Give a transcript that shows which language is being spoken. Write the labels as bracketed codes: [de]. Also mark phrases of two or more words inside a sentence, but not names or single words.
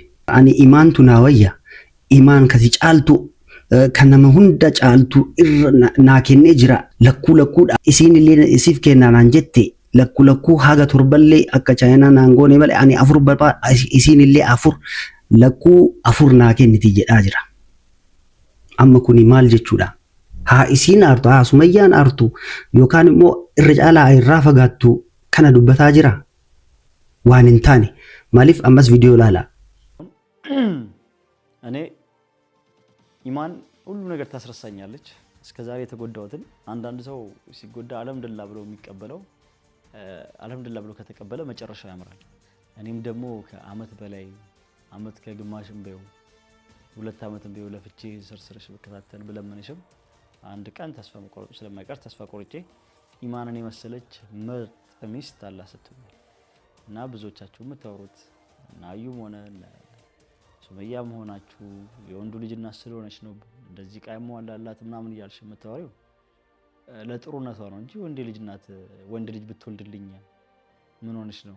[om] Ani imaantu naa wayya imaan kasi caaltu kan nama hunda caaltu irra naa kennee jira lakkuudha isiin illee isiif kennaa naan jette lakkuu haga torballee akka chaayinaa naan goone malee ani 4 barbaada isiin illee 4 lakkuu 4 naa kenniti jedhaa jira. Amma kuni maal jechuudha? Haa isiin aartu haa Sumayyaan aartu yookaan immoo irra caalaa irraa fagaattu kana dubbataa jira waan hin taane. Maaliif ammas viidiyoo ilaala? [am] እኔ ኢማን ሁሉ ነገር ታስረሳኛለች። እስከዛሬ የተጎዳሁትን አንዳንድ ሰው ሲጎዳ አልሐምዱሊላህ ብሎ የሚቀበለው አልሐምዱሊላህ ብሎ ከተቀበለ መጨረሻው ያምራል። እኔም ደግሞ ከአመት በላይ አመት ከግማሽም በው 2 አመትም በው ለፍቼ ስርስርሽ በከታተል ብለምንሽም አንድ ቀን ተስፋ መቆረጥ ስለማይቀር ተስፋ ቆርጬ ኢማንን የመሰለች ምርጥ ሚስት አላህ ሰጥቶኛል እና ብዙዎቻችሁ የምታወሩት እና አዩም ሆነ ሱመያም ሆናችሁ የወንዱ ልጅ እና ስለሆነች ነው እንደዚህ ቃይሞ አላላት ምናምን ይያልሽ የምታወሪው ለጥሩነቷ ነው እንጂ ወንድ ልጅ ናት። ወንድ ልጅ ብትወልድልኝ ምን ሆነሽ ነው?